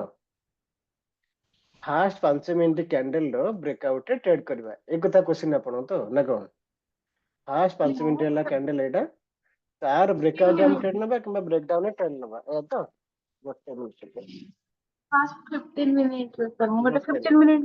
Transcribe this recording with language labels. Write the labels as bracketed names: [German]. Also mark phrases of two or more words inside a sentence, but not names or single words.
[English] first 5 minute candle [Odia] ର ବ୍ରେକ୍ଆଉଟ ରେ ଟ୍ରେଡ୍ କରିବା, ଏ କଥା କ୍ୱେଶ୍ଚିନ୍ ଆପଣଙ୍କ ତ ନା କଣ? [English] first 5 minute [Odia] ହେଲା କ୍ୟାଣ୍ଡେଲ, ଏଇଟା ତାର ବ୍ରେକ୍ଆଉଟ ଆମେ ଟ୍ରେଡ୍ ନେବା କିମ୍ବା ବ୍ରେକଡାଉନ ରେ ଟ୍ରେଡ୍ ନେବା, ଏଇଆ ତ? ଗୋଟେ ମିନିଟ [English] first 15 minute sir [Odia] ମୁଁ ଗୋଟେ ଗୋଟେ 15 ମିନିଟ୍